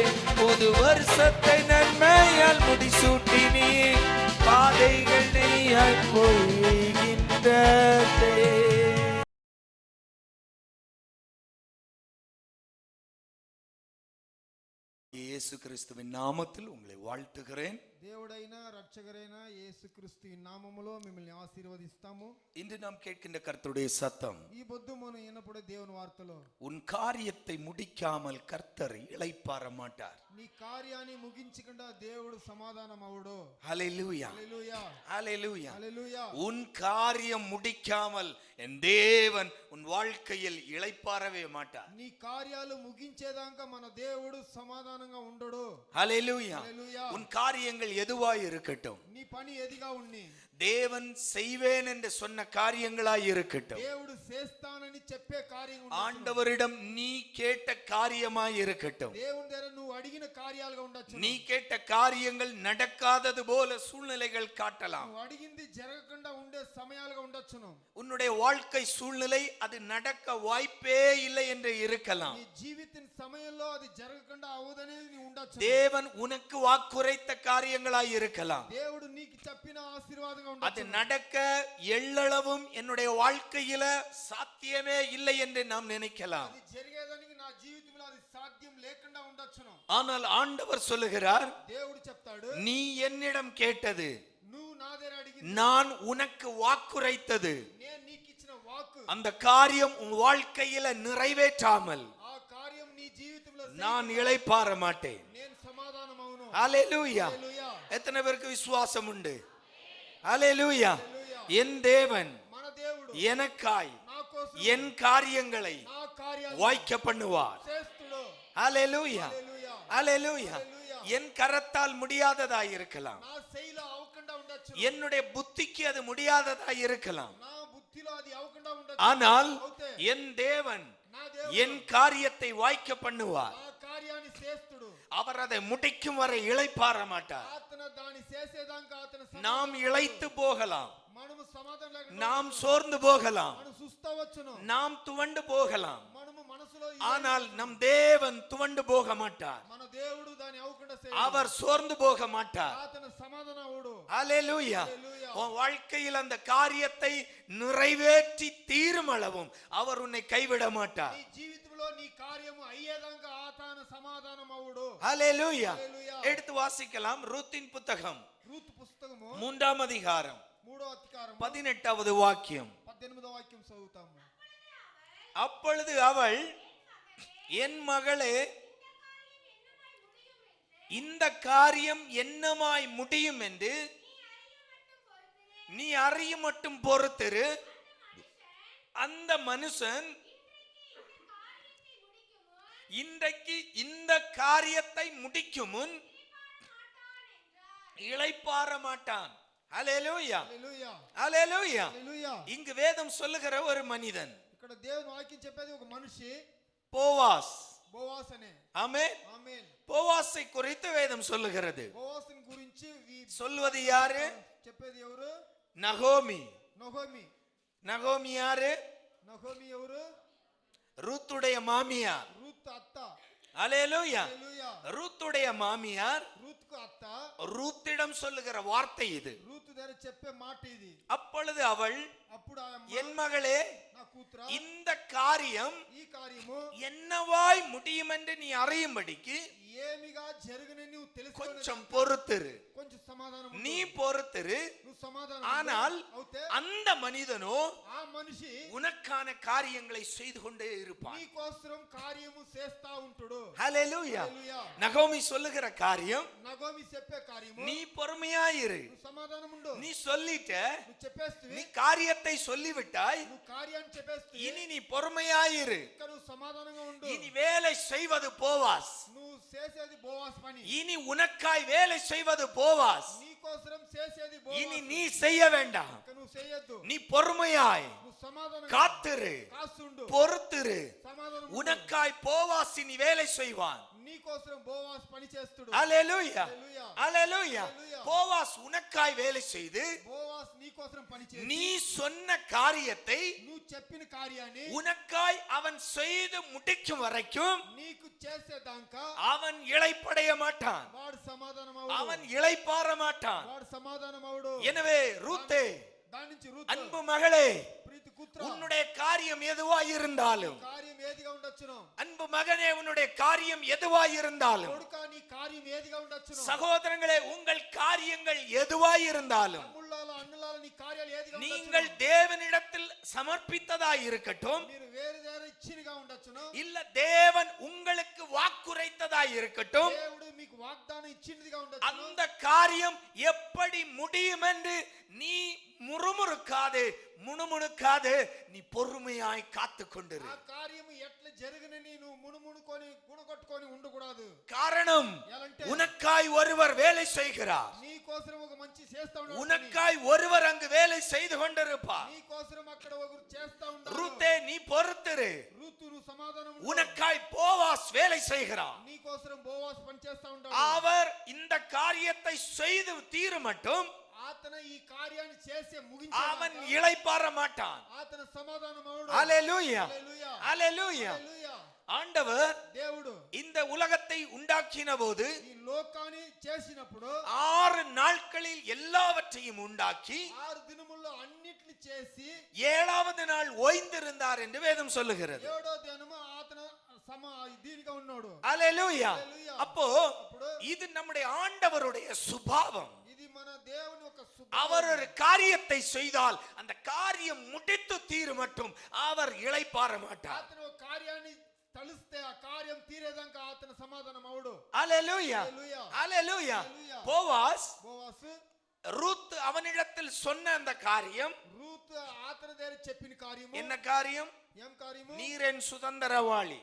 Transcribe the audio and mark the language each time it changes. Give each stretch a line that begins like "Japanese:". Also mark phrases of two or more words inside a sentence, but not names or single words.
Tamil: புது வருஷத்தை நன்மையால் முடிசூட்டினீர், பாதைகள் நெய்யாய் பொழிகின்றது. இயேசு கிறிஸ்துவின் நாமத்தில் உங்களை வாழ்த்துகிறேன்.
Telugu: దేవుడైన రక్షకుడైన యేసుక్రీస్తు నామములో మిమ్మల్ని ఆశీర్వదిస్తాము.
Tamil: இன்று நாம் கேட்கின்ற கர்த்தருடைய சத்தம்,
Telugu: ఈ పొద్దు మనం వినపడే దేవుని వార్తలో,
Tamil: உன் காரியத்தை முடிக்காமல் கர்த்தர் இளைப்பாற மாட்டார்.
Telugu: నీ కార్యాన్ని ముగించకుండా దేవుడు సమాధానం అవడు.
Tamil: ஹல்லேலூயா
Telugu: హల్లెలూయా
Tamil: ஹல்லேலூயா.
Telugu: హల్లెలూయా.
Tamil: உன் காரியம் முடிக்காமல் என் தேவன் உன் வாழ்க்கையில் இளைப்பாறவே மாட்டார்.
Telugu: నీ కార్యాలు ముగించేదాకా మన దేవుడు సమాధానంగా ఉండడు.
Tamil: ஹல்லேலூயா.
Telugu: హల్లెలూయా.
Tamil: உன் காரியங்கள் எதுவாய் இருக்கட்டும்,
Telugu: నీ పని ఏదిగా ఉన్ని
Tamil: தேவன் செய்வேன் என்று சொன்ன காரியங்களாய் இருக்கட்டும்,
Telugu: దేవుడు చేస్తానని చెప్పే కార్యం ఉండొచ్చును.
Tamil: ஆண்டவரிடம் நீ கேட்ட காரியமாய் இருக்கட்டும்,
Telugu: దేవుని దగ్గర నువ్వు అడిగిన కార్యాలుగా ఉండొచ్చు.
Tamil: நீ கேட்ட காரியங்கள் நடக்காதது போல சூழ்நிலைகள் காட்டலாம்.
Telugu: నువ్వు అడిగింది జరగకుండా ఉండే సమయాలుగా ఉండొచ్చును.
Tamil: உன்னுடைய வாழ்க்கை சூழ்நிலை அது நடக்க வாய்ப்பே இல்லை என்று இருக்கலாம்.
Telugu: నీ జీవిత సమయంలో అది జరగకుండా అవదనేది నీ ఉండొచ్చు.
Tamil: தேவன் உனக்கு வாக்குரைத்த காரியங்களாய் இருக்கலாம்.
Telugu: దేవుడు నీకు చెప్పిన ఆశీర్వాదంగా
Tamil: அது
Telugu: ఉండొచ్చు.
Tamil: நடக்க எள்ளளவும் என்னுடைய வாழ்க்கையில சாத்தியமே இல்லை என்று நாம் நினைக்கலாம்.
Telugu: అది జరిగేదానికి నా జీవితంలో అది సాధ్యం లేకుండా ఉండొచ్చును.
Tamil: ஆனால் ஆண்டவர் சொல்லுகிறார்,
Telugu: దేవుడు చెప్తాడు,
Tamil: நீ என்னிடம் கேட்டது,
Telugu: నువ్వు నా దగ్గర అడిగింది,
Tamil: நான் உனக்கு வாக்குரைத்தது,
Telugu: నేను నీకు ఇచ్చిన వాక్కు,
Tamil: அந்த காரியம் உன் வாழ்க்கையில நிறைவேற்றாமல்
Telugu: ఆ కార్యం నీ జీవితంలో
Tamil: நான் இளைப்பாற மாட்டேன்.
Telugu: నేను సమాధానం అవును.
Tamil: ஹல்லேலூயா.
Telugu: హల్లెలూయా.
Tamil: எத்தனை பேருக்கு விசுவாசம் உண்டு? ஹல்லேலூயா. என் தேவன்
Telugu: మన దేవుడు
Tamil: எனக்காய்
Telugu: నా కోసం
Tamil: என் காரியங்களை
Telugu: నా కార్యాలు
Tamil: வாய்க்க பண்ணுவார்.
Telugu: చేస్తుడు.
Tamil: ஹல்லேலூயா.
Telugu: హల్లెలూయా.
Tamil: ஹல்லேலூயா. என் கரத்தால் முடியாததாய் இருக்கலாம்,
Telugu: నా శైలి అవకుండా ఉండొచ్చు.
Tamil: என்னுடைய புத்திக்கு அது முடியாததாய் இருக்கலாம்,
Telugu: నా బుద్ధిలో అది అవకుండా ఉండొచ్చు.
Tamil: ஆனால்
Telugu: అవుతే
Tamil: என் தேவன்
Telugu: నా దేవుడు
Tamil: என் காரியத்தை வாய்க்க பண்ணுவார்.
Telugu: ఆ కార్యాన్ని చేస్తుడు.
Tamil: அவர் அதை முடிக்கும் வரை இளைப்பாற மாட்டார்.
Telugu: అతను దాన్ని చేసేదాకా అతను
Tamil: நாம் இளைத்து போகலாம்,
Telugu: మనము సమాధానం లేకుండా
Tamil: நாம் சோர்ந்து போகலாம்,
Telugu: మనం సుస్తవచ్చును.
Tamil: நாம் துவண்டு போகலாம்,
Telugu: మనము మనసులో
Tamil: ஆனால் நம் தேவன் துவண்டு போக மாட்டார்.
Telugu: మన దేవుడు దాన్ని అవకుండా
Tamil: அவர் சோர்ந்து போக மாட்டார்.
Telugu: అతను సమాధానం అవుడు.
Tamil: ஹல்லேலூயா.
Telugu: హల్లెలూయా.
Tamil: உன் வாழ்க்கையில் அந்த காரியத்தை நிறைவேற்றி தீரும் அளவும் அவர் உன்னை கைவிட மாட்டார்.
Telugu: నీ జీవితంలో నీ కార్యము అయ్యేదాకా అతను సమాధానం అవుడు.
Tamil: ஹல்லேலூயா.
Telugu: హల్లెలూయా.
Tamil: எடுத்து வாசிக்கலாம். ரூத்தின் புத்தகம்
Telugu: రూతు పుస్తకము
Tamil: 3ஆம் அதிகாரம்
Telugu: 3వ అధికారము 18வது వాక్యం. 18వ వాక్యం చదువుతాము.
Tamil: அப்பொழுது அவள், என் மகளே, இந்த காரியம் என்னமாய் முடியும் என்று நீ அறியும் மட்டும் பொறுத்திரு. அந்த மனுஷன் இன்றைக்கு இந்த காரியத்தை முடிக்கும் முன் இளைப்பாற மாட்டான். ஹல்லேலூயா.
Telugu: హల్లెలూయా.
Tamil: ஹல்லேலூயா.
Telugu: హల్లెలూయా.
Tamil: இங்கு வேதம் சொல்லுகிற ஒரு மனிதன்
Telugu: ఇక్కడ దేవుని వాక్యం చెప్పేది ఒక మనిషి
Tamil: போவாஸ்.
Telugu: బోవాస్ అనే.
Tamil: ஆமென்.
Telugu: ఆమేన్.
Tamil: போவாசை குறித்து வேதம் சொல்லுகிறது.
Telugu: బోవాసుని గురించి
Tamil: சொல்வது யாரு?
Telugu: చెప్పేది ఎవరు?
Tamil: நகோமி.
Telugu: నహోమి.
Tamil: நகோமி யாரு?
Telugu: నహోమి ఎవరు?
Tamil: ரூத்துடைய மாமியார்.
Telugu: రూత్ అత్త.
Tamil: ஹல்லேலூயா.
Telugu: హల్లెలూయా.
Tamil: ரூத்துடைய மாமியார்
Telugu: రూత్కు అత్త.
Tamil: ரூத்திடம் சொல்லுகிற வார்த்தை இது.
Telugu: రూతు దగ్గర చెప్పే మాట ఇది.
Tamil: அப்பொழுது அவள்,
Telugu: అప్పుడు ఆ
Tamil: என் மகளே,
Telugu: నా కూతురా,
Tamil: இந்த காரியம்
Telugu: ఈ కార్యము
Tamil: என்னவாய் முடியும் என்று நீ அறியும்படிக்கு
Telugu: ఏమిగా జరుగునని నువ్వు తెలుసుకొని
Tamil: கொஞ்சம் பொறுத்திரு.
Telugu: కొంచెం సమాధానం
Tamil: நீ பொறுத்திரு.
Telugu: నువ్వు సమాధానం
Tamil: ஆனால்
Telugu: అవుతే
Tamil: அந்த மனிதனோ
Telugu: ఆ మనిషి
Tamil: உனக்கான காரியங்களை செய்து கொண்டே இருப்பான்.
Telugu: నీ కోసం కార్యము చేస్తా ఉంటాడు.
Tamil: ஹல்லேலூயா.
Telugu: హల్లెలూయా.
Tamil: நகோமி சொல்லுகிற காரியம்,
Telugu: నగోమి చెప్పే కార్యము
Tamil: நீ பொறுமையாயிரு.
Telugu: నువ్వు సమాధానం ఉండు.
Tamil: நீ சொல்லிட்ட,
Telugu: నువ్వు చెప్పేస్తివి,
Tamil: நீ காரியத்தை சொல்லிவிட்டாய்,
Telugu: నువ్వు కార్యాన్ని చెప్పేస్తివి,
Tamil: இனி நீ பொறுமையாயிரு.
Telugu: ఇంకా నువ్వు సమాధానంగా ఉండు.
Tamil: இனி வேலை செய்வது போவாஸ்.
Telugu: నువ్వు చేసేది బోవాస్ పని.
Tamil: இனி உனக்காய் வேலை செய்வது போவாஸ்.
Telugu: నీ కోసం చేసేది
Tamil: இனி
Telugu: బోవాస్.
Tamil: நீ செய்ய வேண்டாம்.
Telugu: ఇంకా నువ్వు చేయొద్దు.
Tamil: நீ பொறுமையாய்
Telugu: నువ్వు సమాధానం
Tamil: காத்திரு,
Telugu: కాస్తుండు.
Tamil: பொறுத்திரு.
Telugu: సమాధానం ఉండు.
Tamil: உனக்காய் போவாஸ் இனி வேலை செய்வான்.
Telugu: నీ కోసం బోవాస్ పని చేస్తుడు.
Tamil: ஹல்லேலூயா.
Telugu: హల్లెలూయా.
Tamil: ஹல்லேலூயா.
Telugu: హల్లెలూయా.
Tamil: போவாஸ் உனக்காய் வேலை செய்து
Telugu: బోవాస్ నీ కోసం పని చేసి
Tamil: நீ சொன்ன காரியத்தை
Telugu: నువ్వు చెప్పిన కార్యాన్ని
Tamil: உனக்காய் அவன் செய்து முடிக்கும் வரைக்கும்
Telugu: నీకు చేసేదాకా
Tamil: அவன் இளைப்படைய மாட்டான்,
Telugu: వాడు సమాధానం
Tamil: அவன்
Telugu: అవుడు.
Tamil: இளைப்பாற மாட்டான்.
Telugu: వాడు సమాధానం అవుడు.
Tamil: எனவே ரூத்தே,
Telugu: దాని నుంచి రూతు,
Tamil: அன்பு மகளே,
Telugu: ప్రీతి కూతురా,
Tamil: உன்னுடைய காரியம் எதுவாய் இருந்தாலும்,
Telugu: కార్యం ఏదిగా ఉండొచ్చును.
Tamil: அன்பு மகனே, உன்னுடைய காரியம் எதுவாய் இருந்தாலும்,
Telugu: కొడుకా నీ కార్యం ఏదిగా ఉండొచ్చును.
Tamil: சகோதரங்களே, உங்கள் காரியங்கள் எதுவாய் இருந்தாலும்,
Telugu: తమ్ముళ్ళాల అన్నలాల నీ కార్యాలు ఏదిగా
Tamil: நீங்கள் தேவனிடத்தில் சமர்ப்பித்ததாய் இருக்கட்டும்,
Telugu: మీరు వేరే ఇచ్చినగా ఉండొచ్చును,
Tamil: இல்ல தேவன் உங்களுக்கு வாக்குரைத்ததாய் இருக்கட்டும்.
Telugu: దేవుడు మీకు వాగ్దానం ఇచ్చినదిగా ఉండొచ్చును.
Tamil: அந்த காரியம் எப்படி முடியும் என்று நீ முறுமுறுக்காதே, முணுமுணுக்காதே, நீ பொறுமையாய் காத்து கொண்டிரு.
Telugu: ఆ కార్యము ఎట్లా జరుగునని నువ్వు మునుమునుకొని గుణగొట్టుకొని ఉండకూడదు.
Tamil: காரணம், உனக்காய் ஒருவர் வேலை செய்கிறார்.
Telugu: నీ కోసం ఒక మంచి చేస్తా ఉన్నాడు,
Tamil: உனக்காய் ஒருவர் அங்கு வேலை செய்து கொண்டிருப்பார்.
Telugu: నీ కోసం అక్కడ ఒకరు చేస్తా ఉంటారు.
Tamil: ரூத்தே, நீ பொறுத்திரு.
Telugu: రూతు నువ్వు సమాధానం ఉండు.
Tamil: உனக்காய் போவாஸ் வேலை செய்கிறார்.
Telugu: నీ కోసం బోవాస్ పని చేస్తా ఉంటాడు.
Tamil: அவர் இந்த காரியத்தை செய்து தீர மட்டும்
Telugu: అతను ఈ కార్యాన్ని చేసే
Tamil: அவன்
Telugu: ముగించే
Tamil: இளைப்பாற மாட்டான்.
Telugu: అతను సమాధానం అవుడు.
Tamil: ஹalleluya,
Telugu: హల్లెలూయా,
Tamil: ஹalleluya.
Telugu: హల్లెలూయా.
Tamil: ஆண்டவர்
Telugu: దేవుడు
Tamil: இந்த உலகத்தை உண்டாக்கின போது
Telugu: ఈ లోకాన్ని చేసినప్పుడు
Tamil: 6 நாட்களில் எல்லாவற்றையும் உண்டாக்கி
Telugu: 6 దినముల్లో అన్నిటిని చేసి
Tamil: 7வது நாள் ஓய்ந்திருந்தார் என்று வேதம் சொல்லுகிறது.
Telugu: 7వ దినము అతను దీనిగా ఉన్నాడు.
Tamil: ஹalleluya.
Telugu: హల్లెలూయా.
Tamil: அப்போ இது நம்முடைய ஆண்டவருடைய சுபாவம்.
Telugu: ఇది మన దేవుని యొక్క
Tamil: அவர் ஒரு காரியத்தை செய்தால் அந்த காரியம் முடித்து தீரு மட்டும் அவர் இளைப்பாற மாட்டார்.
Telugu: అతను ఒక కార్యాన్ని తలుస్తే ఆ కార్యం తీరేదాకా అతను సమాధానం అవుడు.
Tamil: ஹalleluya,
Telugu: హల్లెలూయా,
Tamil: ஹalleluya.
Telugu: హల్లెలూయా.
Tamil: போவாஸ்
Telugu: బోవాసు
Tamil: ரூத் அவனிடத்தில் சொன்ன அந்த காரியம்
Telugu: రూతు అతని దగ్గర చెప్పిన కార్యము
Tamil: என்ன காரியம்?
Telugu: ఏం కార్యము?
Tamil: நீர் என் சுதந்திரவாளி.